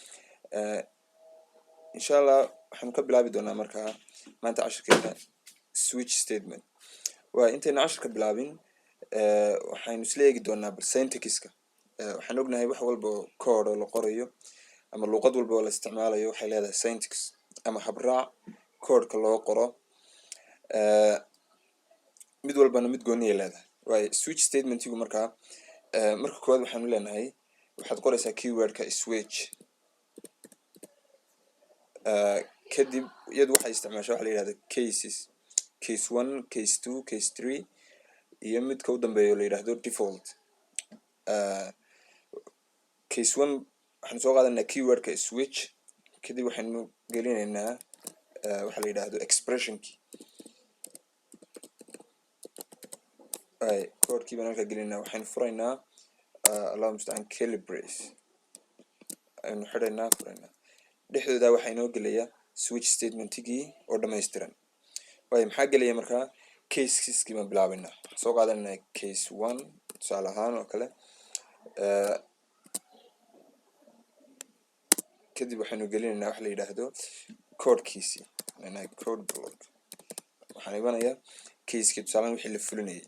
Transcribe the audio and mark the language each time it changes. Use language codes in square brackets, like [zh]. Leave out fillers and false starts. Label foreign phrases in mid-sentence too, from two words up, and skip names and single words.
[ar] إن شاء الله [so] waxaan ka bilaabi doonaa markaa maanta casharkeena [en] switch statement [so] waa intayna casharka bilaabin waxaynu isla eegi doonaa syntaxka waxaan ognahay wax walba oo code la qorayo ama luqad walba oo la isticmaalayo waxay leedahay syntax ama habraac code-ka loo qoro mid walbana mid gooni ah leedahay waa [en] switch statement-igu [so] marka koowaad waxaan leenahay waxaad qoraysaa [en] keyword-ka switch [so] kadib iyadu waxay isticmaashaa waxa la yiraahdo [en] cases case 1 case 2 case 3 [so] iyo midka u dambeeyo la yiraahdo default case 1 waxaan soo qaadanaa [en] keyword-ka switch [so] kadib waxaanu gelinaynaa waxa la yiraahdo [en] expression key [so] code-kii baan halka gelinaa waxaan furaynaa [ar] اللهم المستعان [en] curly brace [so] aynu xidhaynaa furaynaa dhexdooda waxa inoo gelaya [en] switch statement-gii [so] oo dhameystiran way maxaa gelaya markaa cases-kii ma bilaabinaa soo qaadanaa [en] case 1 [so] tusaale ahaan oo kale kadib waxaanu gelinaynaa wax la yiraahdo [en] code-kiisi code block [so] waxaan ibanayaa case-kii tusaale ahaan wixii la fulinayay